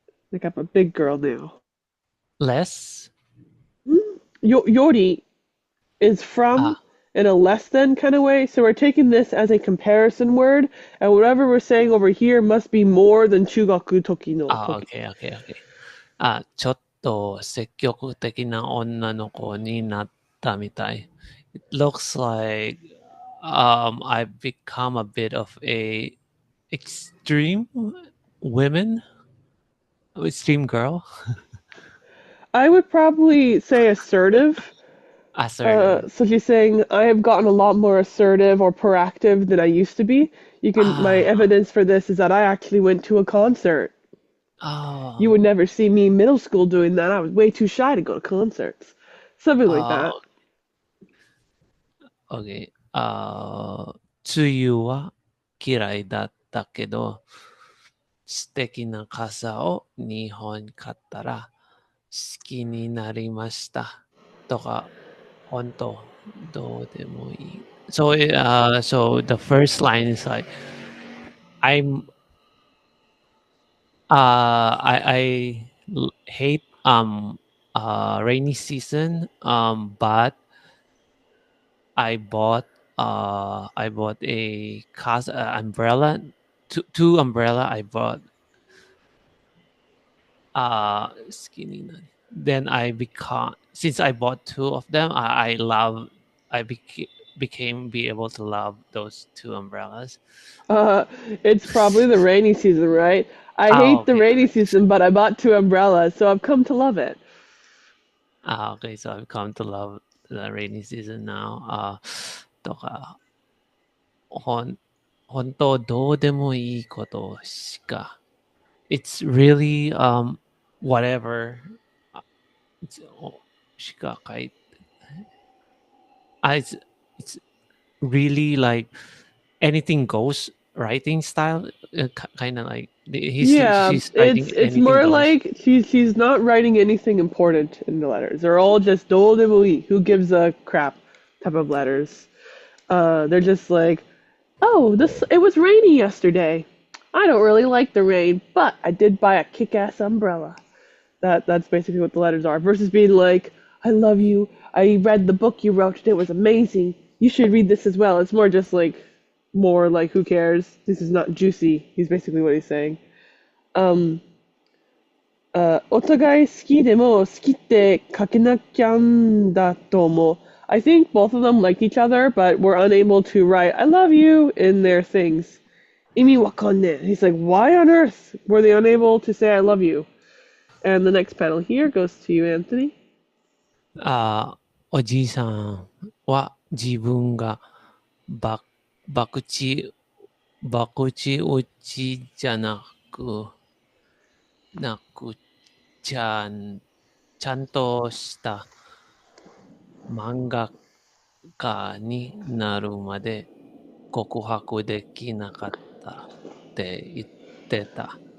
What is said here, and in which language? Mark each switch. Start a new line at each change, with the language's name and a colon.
English: Like I'm a big girl now. Less. Yori is from Ah, in a less than kind of way, so we're taking this as a comparison word, and whatever we're saying over here must be more than
Japanese: chugaku toki no toki.
English: okay, okay, okay.
Japanese: ちょっと積極的な女の子になったみたい。
English: It looks like I've become a bit of a extreme women, extreme girl, I would probably say assertive. assertive. So she's saying I have gotten a lot more assertive or proactive than I used to be. My Ah, evidence for this is that I actually went to a concert. You oh, would never see me in middle school doing that. I was way too shy to go to concerts. Something like that. okay.
Japanese: 梅雨は嫌いだったけど、素敵な傘を2本買ったら好きになりましたとか、本当どうでもいい。
English: So the first line is like, I'm hate rainy season, but I bought a casa umbrella, two umbrella I bought skinny. Then since I bought two of them, I became be able to love those two umbrellas. Uh, it's probably the rainy season, right? I hate the Okay. rainy season, but I bought two umbrellas, so I've come to love it. Okay, so I've come to love the rainy season now.
Japanese: とか、本当どうでもいいことしか。
English: It's really whatever. It's
Japanese: しか書いて。
English: It's really like anything goes writing style. Kind of like Yeah, she's writing it's anything more goes. like she's not writing anything important in the letters. They're all just doldemui, who gives a crap type of letters. They're just like, oh, this it was rainy yesterday. I don't really like the rain, but I did buy a kick-ass umbrella. That's basically what the letters are. Versus being like, I love you. I read the book you wrote and it was amazing. You should read this as well. It's more like who cares? This is not juicy. He's basically what he's saying.
Japanese: Um, お互い好きでも好きって書けなきゃんだと思う.
English: I think both of them liked each other, but were unable to write "I love you" in their things.
Japanese: 意味わかんねえ.
English: He's like, why on earth were they unable to say "I love you"? And the next panel here goes to you, Anthony.
Japanese: おじいさんは自分がば博打打ちじゃなくちゃんとした漫画家になるまで告白できなかったって言ってた。